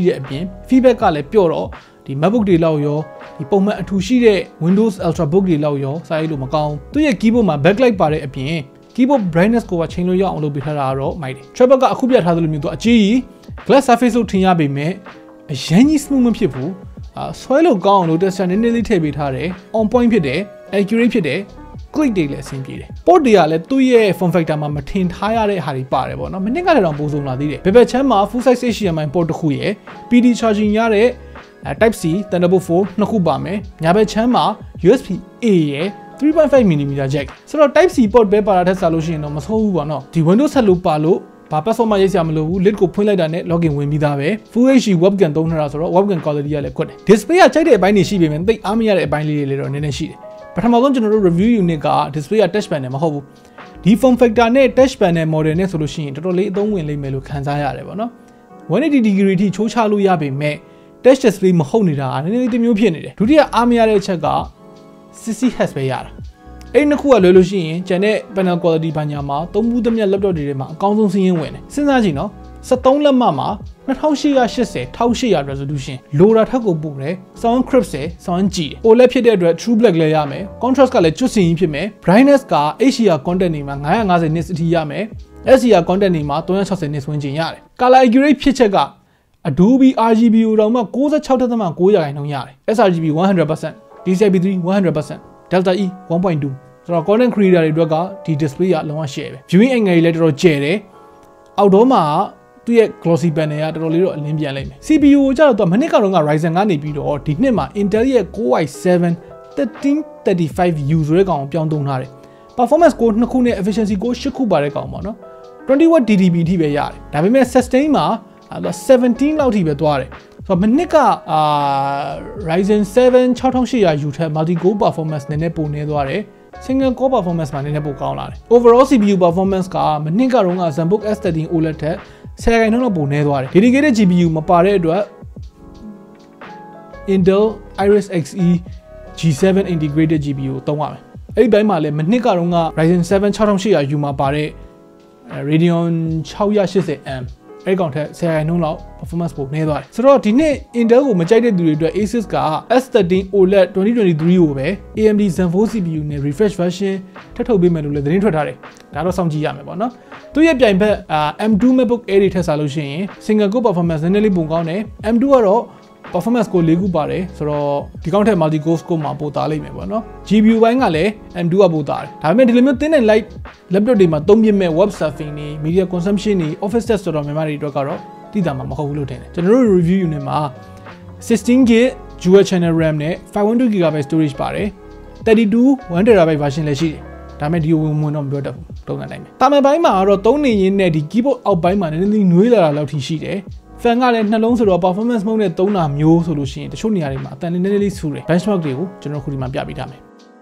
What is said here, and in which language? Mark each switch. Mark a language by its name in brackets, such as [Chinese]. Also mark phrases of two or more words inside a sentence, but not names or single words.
[Burmese] တဲ့အပြင် feedback ကလည်းပျော့တော့ဒီ MacBook တွေလောက်ရောဒီပုံမှန်အထူရှိတဲ့ Windows Ultrabook တွေလောက်ရောစာရေးလို့မကောင်းသူရဲ့ keyboard မှာ backlight ပါတဲ့အပြင် [English] keyboard brightness [Burmese] ကိုချိန်လို့ရအောင်လုပ်ပေးထားတာတော့မိုက်တယ် trackpad ကအခုပြထားသလိုမျိုးသူအကြီးကြီး glass surface လို့ထင်ရပေမဲ့အရန်ကြီး smooth မဖြစ်ဘူးဆွဲလို့ကောင်းအောင်လို့ texture နည်းနည်းလေးထည့်ပေးထားတယ် [English] on point [Burmese] ဖြစ်တယ် accurate ဖြစ်တယ် click တွေလည်းအဆင်ပြေတယ် port တွေကလည်းသူ့ရဲ့ [English] form factor [Burmese] မှာမထင်ထားရတဲ့ဟာတွေပါတယ်ပေါ့နော်မနစ်ကလည်းတော့ပိုဆုံးလာသေးတယ်ဘယ် ဘက်ချမ်းမှာ [English] full size HDMI port [Burmese] တစ်ခုရယ် [English] PD charging [Burmese] ရတဲ့ [English] Type C Thunderbolt 4 [Burmese] နှစ်ခုပါမယ်ညာဘက်ချမ်းမှာ [English] USB A [Burmese] ရယ် [English] 3.5 mm jack [Burmese] ဆိုတော့ [English] Type C port [Burmese] ပဲပါလာတဲ့စားလို့ရှိရင်တော့မ ဆိုးဘူးပေါ့နော်ဒီ Windows ဆက်လို့ပါလို့ဘာ password မှရေးစရာမလိုဘူး lid ကိုဖွင့်လိုက်တာနဲ့ login ဝင်ပြီးသားပဲ [English] Full HD webcam [Burmese] သုံးထားတာဆိုတော့ [English] webcam quality [Burmese] ကလည်းကွတ်တယ် display ကကြိုက်တဲ့အပိုင်းတွေရှိပေမဲ့သိအားမရတဲ့အပိုင်းလေးတွေလည်းတော့နည်းနည်းရှိတယ်ပထမဆုံးကျွန်တော်တို့ [English] review unit [Burmese] က display က [English] touch panel [Burmese] မဟုတ်ဘူးဒီ [English] form factor [Burmese] နဲ့ [English] touch panel model [Burmese] နဲ့ဆိုလို့ရှိရင်တော်တော်လေးအသုံးဝင်လိမ့်မယ်လို့ခံစားရတယ်ပေါ့နော်180 degree ထိချိုးချလို့ရပေမဲ့ [English] touch display [Burmese] မဟုတ်နေတာနည်းနည်းလေးတစ်မျိုးဖြစ်နေတယ်ဒုတိယအားမရတဲ့အချက်က 60Hz ပဲရတာအဲ့နှစ်ခုကလွယ်လို့ရှိရင်ကျန်တဲ့ [English] panel quality [Burmese] ဘာညာမှာသုံးဘူးသမျှ laptop တွေထဲမှာအကောင်းဆုံးစီးရင်ဝင်တယ်စဉ်းစားကြည့်နော်73လက်မမှာ 2880 resolution လိုတာထက်ကိုပိုတယ် [English] sound crisp [Burmese] တယ် sound ကြည်တယ် OLED ဖြစ်တဲ့အတွက် [English] true black [Burmese] လည်းရမယ် contrast ကလည်းကျွတ်စင်ကြီးဖြစ်မယ် brightness က [English] HDR content [Burmese] နေမှာ950 nits အထိရမယ် [English] SDR content [Burmese] နေမှာ360 nits ဝန်းကျင်ရတယ် color accurate ဖြစ်ချက်က Adobe RGB ကိုတော့မှ 96.9 ရာခိုင်နှုန်းရတယ် sRGB 100% DCI-P3 100% Delta E 1.2 ဆိုတော့ [English] content creator [Burmese] တွေအတွက်ကဒီ display ကလုံးဝ share ပဲ [English] viewing angle [Burmese] တွေလည်းတော်တော်ကျ ယ်တယ်အောက်တော့မှာသူရဲ့ [English] glossy panel [Burmese] ကတော်တော်လေးတော့အလင်းပြန်လိုက်မယ် CPU ကိုကျတော့သူကမနှစ်ကတော့ Ryzen ကနေပြီးတော့ဒီနှစ် မှာ Intel ရဲ့ Core i7 1335U ဆိုတဲ့ကောင်ကိုပြောင်းသုံးထားတယ် [English] performance core [Burmese] 2ခုနဲ့ [English] efficiency core [Burmese] 8 ခုပါတဲ့ကောင်ပေါ့နော် 20W DDP အထိပဲရတယ်ဒါပေမဲ့ sustain မှာ17လောက်ထိပဲသွားတယ်ဆိုတော့မနှစ်ကRyzen 7 6800U ထက် [English] multi core performance [Burmese] နည်းနည်းပိုနေသွားတယ် [English] single core performance [Burmese] မှာနည်းနည်းပိုကောင်းလာတယ် [English] overall CPU performance [Burmese] ကမနှစ်ကတော့ Zenbook S13 OLED ထက်10 ရာခိုင်နှုန်းလောက်ပိုနေသွားတယ် [English] dedicated GPU [Burmese] မပါတဲ့အတွက် Intel Iris Xe G7 [English] integrated GPU [Burmese] ကိုသုံးရမယ်အဲ့ဒီဘက်မှာလည်းမနှစ်ကတော့ Ryzen 7 6800U မှာပါတဲ့ Radeon 680M အဲ့ကောင်ထက်10 ရာခိုင်နှုန်းလောက် performance ပိုနေသွားတယ်ဆိုတော့ဒီနှစ် Intel ကိုမကြိုက်တဲ့သူတွေအတွက် Asus က S13 OLED 2023ကိုပဲ AMD Zen 4 CPU နဲ့ [English] refresh version [Burmese] ထပ်ထုတ်ပေးမယ်လို့လည်းသတင်းထွက်ထားတယ်ဒါတော့စောင့်ကြည့်ရမယ်ပေါ့နော်သူရဲ့ပြိုင်ဘက် M2 MacBook Air တွေထက်စားလို့ရှိရင် [English] single core performance [Burmese] နည်းနည်းလေးပိုကောင်းတယ် M2 ကတော့ performance ကို4ခု ပါတယ်ဆိုတော့ဒီကောင်ထက် [English] multi core score [Burmese] မှာပိုသားလိမ့်မယ်ပေါ့နော် GPU ဘိုင်းကလည်း M2 ကပိုသားတယ်ဒါပေမဲ့ဒီလိုမျိုး [English] thin and light laptop [Burmese] တွေ မှာသုံးပြမဲ့ [English] web surfing [Burmese] တွေ [English] media consumption [Burmese] တွေ [English] office test [Burmese] တော်တော်များများတွေအတွက်ကတော့တိတာမှာမဟုတ်ဘူးလို့ထင်တယ်ကျွန်တော်တို့ [English] review unit [Burmese] မှာ 16GB [English] dual channel RAM [Burmese] နဲ့ [English] 512GB storage [Burmese] ပါတယ် 32 [English] 1TB version [Burmese] လည်းရှိတယ်ဒါပေမဲ့ဒီဝင်တော့မပြောတတ်ဘူးတုံးနိုင်မယ်တာမန်ပိုင်းမှာကတော့သုံးနေရင်းနဲ့ဒီ keyboard အောက်ပိုင်းမှာနည်းနည်းနွေးလာတာလောက်ထိရှိတယ် fan ကလည်းနှလုံးဆိုတော့ [English] performance mode [Burmese] နဲ့သုံးတာမျိုးဆိုလို့ရှိရင်တချို့နေရာတွေမှာအတန်နည်းနည်းလေးဆူတယ် benchmark တွေကိုကျွန်တော်ခုဒီမှာပြပေးထားမယ်